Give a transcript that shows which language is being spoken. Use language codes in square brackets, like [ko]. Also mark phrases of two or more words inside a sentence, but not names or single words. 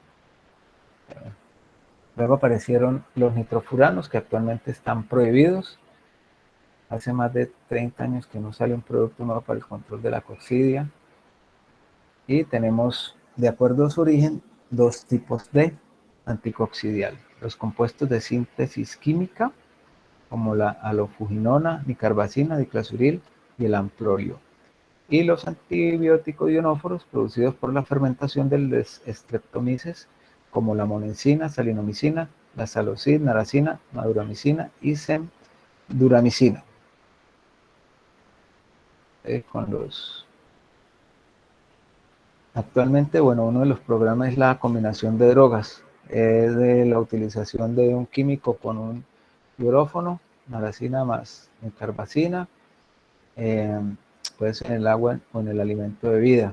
[es] Luego aparecieron los nitrofuranos, que actualmente están prohibidos. Hace más de 30 años que no sale un producto nuevo para el control de la coccidia. Y tenemos, de acuerdo a su origen, dos tipos de anticoccidial. Los compuestos de síntesis química, como la alofuginona, dicarbazina, diclazuril y el amprolio. Y los antibióticos ionóforos producidos por la fermentación del Streptomyces, como la monensina, salinomicina, la salocid, naracina, maduramicina y semduramicina. Actualmente, bueno, uno de los programas es la combinación de drogas, de la utilización de un químico con un hierófono, naracina más dicarbazina, puede ser en el agua o en el alimento de vida.